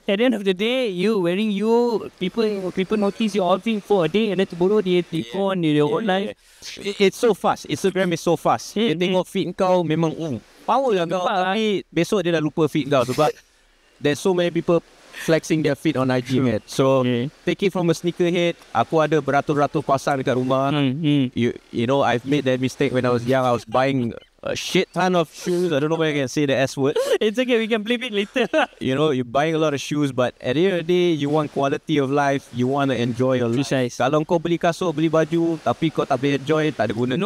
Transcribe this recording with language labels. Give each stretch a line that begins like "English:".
English: At the end of the day, people notice your outfit for a day and then tomorrow they go on their own life. It's so fast. Instagram is so fast.
Malay: Dia tengok feed kau memang power lah kau. Tapi besok dia dah lupa feed kau sebab
English: there's so many people flexing their feet on IG, man. So take it from a sneakerhead.
Malay: Aku ada beratus-ratus pasang dekat rumah.
English: You know, I've made that mistake when I was young. I was buying a shit ton of shoes. I don't know whether I can say the S word. It's okay, we can blip it later. You're buying a lot of shoes, but at the end of the day, you want quality of life. You want to enjoy your life.
Malay: Kalau kau beli kasut, beli baju, tapi kau tak boleh enjoy, tak ada guna juga.